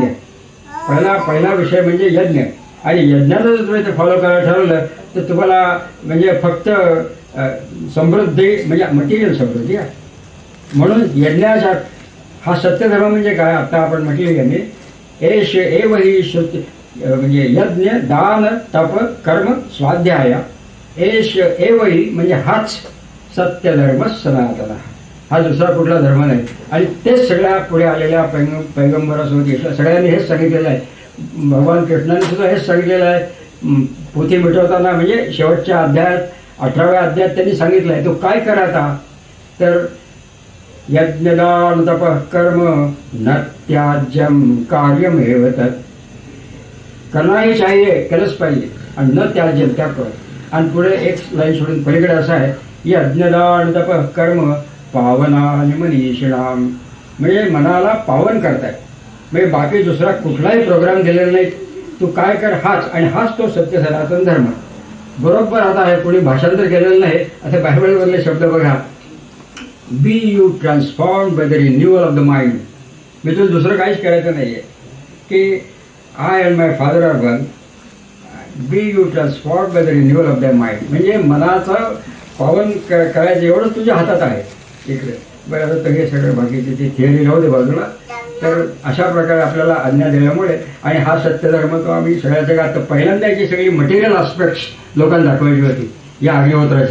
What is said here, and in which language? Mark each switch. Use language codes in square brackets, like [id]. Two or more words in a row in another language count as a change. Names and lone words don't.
[mr] पहिला विषय म्हणजे यज्ञ, आणि यज्ञाचं जर तुम्ही ते फॉलो करायला ठरवलं तर तुम्हाला म्हणजे फक्त समृद्धी म्हणजे [en] material समृद्धी [mr] आहे. म्हणून यज्ञाचा हा सत्यधर्म म्हणजे काय आता आपण म्हटले यांनी [sa] एष एव ही [mr] श्रुती म्हणजे यज्ञ दान तप कर्म स्वाध्याय [sa] एष एव ही [mr] म्हणजे हाच सत्य धर्म सनातन, हा दुसरा कुठला धर्म नाही. आणि तेच सगळ्या पुढे आलेल्या पैगंबरासोबत सगळ्यांनी हेच सांगितलेलं आहे. भगवान कृष्णाने सुद्धा हेच सांगितलेलं आहे. पोथी मिटवताना म्हणजे शेवटच्या अध्यायात 18व्या अध्यायात त्यांनी सांगितलं आहे तो काय करायचा, तर [sa] यज्ञदान तप कर्म न त्याज्यम कार्यमेव तत्, [hi] करना ही चाहिए, [mr] केलंच पाहिजे, आणि [sa] न त्याज्यम [mr] त्या कर. आणि पुढे एक लाईन सोडून पलीकडे असं आहे [sa] यज्ञदान तप कर्म पावनानि मनीषिणाम, [mr] म्हणजे मनाला पावन करताय. म्हणजे बाकी दुसरा कुठलाही प्रोग्राम दिलेला नाही, तू काय कर हाच, आणि हाच तो सत्य सनातन धर्म. बरोबर आता आहे, कोणी भाषांतर केलेलं नाही. आता बायबलमधले शब्द बघा, [en] Be you transformed by the renewal of the mind. [mr] मी तुला दुसरं काहीच करायचं नाही आहे की [en] I and my Father are one, be you transformed by the renewal of the mind. [mr] म्हणजे मनाचं पावन करायचं एवढं तुझ्या हातात आहे. इकडे बरं, आता तर हे सगळं बाकीचे ते थिअरी राहू दे बाजूला. तर अशा प्रकारे आपल्याला आज्ञा दिल्यामुळे, आणि हा सत्यधर्म तो आम्ही सगळ्या जगात पहिल्यांदा याची सगळी [en] material aspects [mr] लोकांना दाखवायची होती या अग्निहोत्राची.